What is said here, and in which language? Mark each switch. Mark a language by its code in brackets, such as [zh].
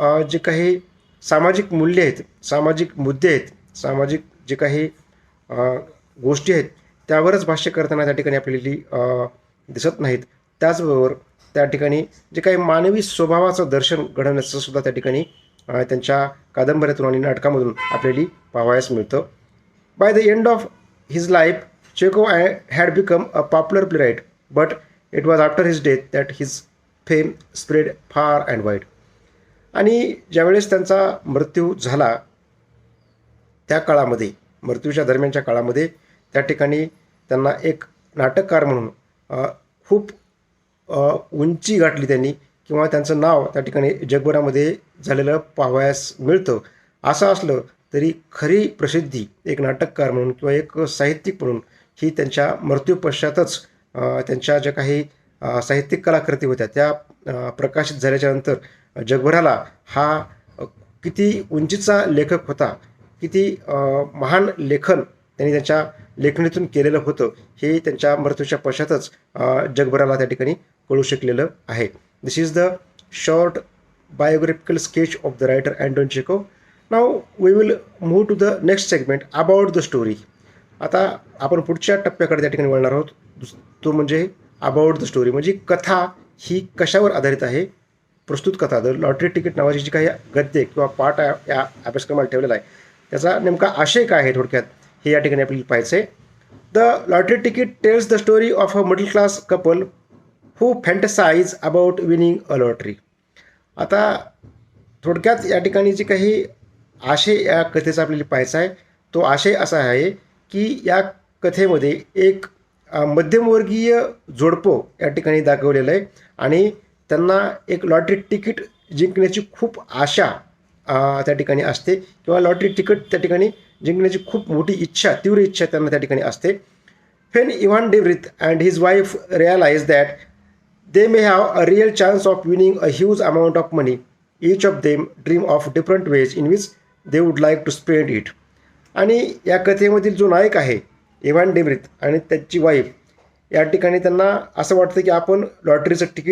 [mr] जे काही सामाजिक मूल्य आहेत, सामाजिक मुद्दे आहेत, सामाजिक जे काही गोष्टी आहेत त्यावरच भाष्य करताना त्या ठिकाणी आपल्याला दिसत नाहीत. त्याचबरोबर त्या ठिकाणी जे काही मानवी स्वभावाचं दर्शन घडवण्याचं सुद्धा त्या ठिकाणी त्यांच्या कादंबऱ्यातून आणि नाटकामधून आपल्याला पाहावयास मिळतं. [en] By the end of his life, Chekhov had become a popular playwright, but it was after his death that his fame spread far and wide. [mr] आणि ज्यावेळेस त्यांचा मृत्यू झाला त्या काळामध्ये, मृत्यूच्या दरम्यानच्या काळामध्ये त्या ठिकाणी त्यांना एक नाटककार म्हणून खूप उंची गाठली त्यांनी, किंवा त्यांचं नाव त्या ठिकाणी जगभरामध्ये झालेलं पाहावयास मिळतं. असं असलं तरी खरी प्रसिद्धी एक नाटककार म्हणून किंवा एक साहित्यिक म्हणून ही त्यांच्या मृत्यूपश्चातच त्यांच्या ज्या काही साहित्यिक कलाकृती होत्या त्या प्रकाशित झाल्याच्यानंतर जगभराला हा किती उंचीचा लेखक होता, किती महान लेखन त्यांनी त्यांच्या लेखणीतून केलेलं होतं हे त्यांच्या मृत्यूच्या पश्चातच जगभराला त्या ठिकाणी कळू शकलेलं आहे. [en] This is the short biographical sketch of the writer Anton Chekhov. Now we will move to the next segment about the story. [mr] आता आपण पुढच्या टप्प्याकडे त्या ठिकाणी वळणार आहोत. तो म्हणजे [en] about the story, [mr] म्हणजे कथा ही कशावर आधारित आहे. प्रस्तुत कथा द लॉटरी तिकीट नावाची जी काही गद्य किंवा पाठ या अभ्यासक्रमाला ठेवलेला आहे त्याचा नेमका आशय काय आहे थोडक्यात हे या ठिकाणी आपल्याला पाहायचं आहे. [en] The lottery ticket tells the story of a middle class couple who fantasize about winning a lottery. [mr] आता थोडक्यात या ठिकाणी जे काही आशय या कथेचा आपल्याला पाहायचा आहे तो आशय असा आहे की या कथेमध्ये एक मध्यमवर्गीय जोडपं या ठिकाणी दाखवलेलं आहे आणि त्यांना एक लॉटरी तिकीट जिंकण्याची खूप आशा त्या ठिकाणी असते, किंवा लॉटरी तिकीट त्या ठिकाणी जिंकण्याची खूप मोठी इच्छा, तीव्र इच्छा त्यांना त्या ठिकाणी असते. [en] When Ivan DeVrith and his wife realize that they may have a real chance of winning a huge amount of money, each of them dream of different ways in which they would like to spend it. [mr] आणि या कथेमधील जो नायक आहे Evan डेव्रिथ आणि त्याची wife, या ठिकाणी त्यांना असं वाटतं की आपण लॉटरीचं